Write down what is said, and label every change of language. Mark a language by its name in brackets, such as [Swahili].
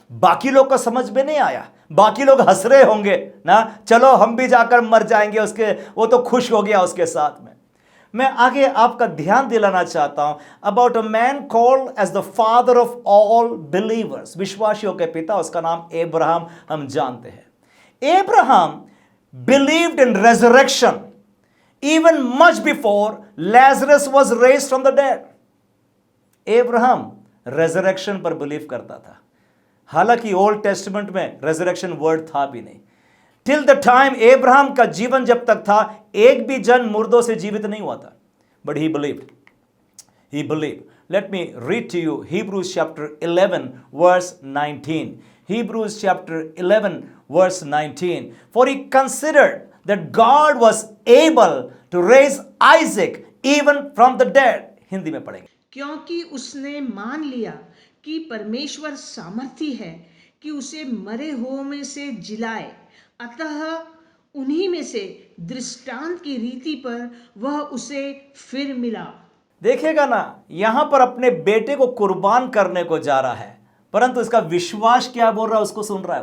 [Hindi] बाकी लोग को समझ में नहीं आया, बाकी लोग हंस रहे होंगे ना, चलो हम भी जाकर मर जाएंगे उसके, वो तो खुश हो गया उसके साथ में। मैं आगे आपका ध्यान दिलाना चाहता हूं [English] about a man called as the father of all believers, [Hindi] विश्वासियों के पिता, उसका नाम अब्राहम हम जानते हैं। [English] Abraham believed in resurrection even much before Lazarus was raised from the dead. [Hindi] Abraham resurrection पर बिलीव करता था, हालांकि ओल्ड टेस्टमेंट में रेजरेक्शन वर्ड था भी नहीं। [English] till the time [Hindi] अब्राहम का जीवन जब तक था, एक भी जन मुर्दों से जीवित नहीं हुआ था, [English] But he believed. Let me read to you Hebrews chapter 11 verse 19. Hebrews chapter 11 verse 19. For he considered that God was able to raise Isaac even from the dead. [Hindi] Hindi में पढ़ेंगे। क्योंकि उसने मान लिया कि परमेश्वर सामर्थी है कि उसे मरे हुओं में से जिलाए, अतः उन्हीं में से दृष्टांत की रीति पर वह उसे फिर मिला। देखेगा ना, यहां पर अपने बेटे को कुर्बान करने को जा रहा है, परंतु इसका विश्वास क्या बोल रहा है, उसको सुन रहा है।